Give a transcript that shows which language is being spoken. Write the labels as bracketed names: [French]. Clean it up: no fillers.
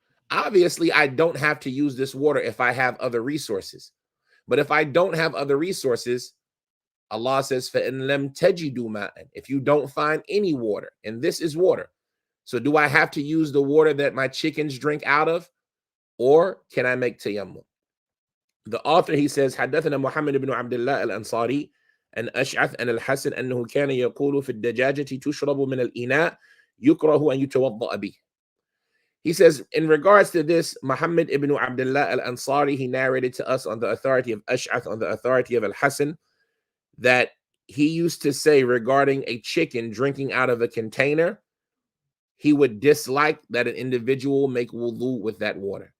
[English] Obviously, I don't have to use this water if I have other resources. But if I don't have other resources, Allah says, [Arabic] فَإِن لَمْ تَجِدُوا مَاءً, [English] if you don't find any water, and this is water. So do I have to use the water that my chickens drink out of, or can I make tayammum? The author, he says, [Arabic] حدثنا محمد بن عبد الله الأنصاري أن أشعث أن الحسن أنه كان يقول في الدجاجة تشرب من الإناء يكره أن يتوضأ به. [English] He says, in regards to this, Muhammad ibn Abdullah al-Ansari, he narrated to us on the authority of Ash'ath, on the authority of Al-Hasan, that he used to say regarding a chicken drinking out of a container, he would dislike that an individual make wudu with that water.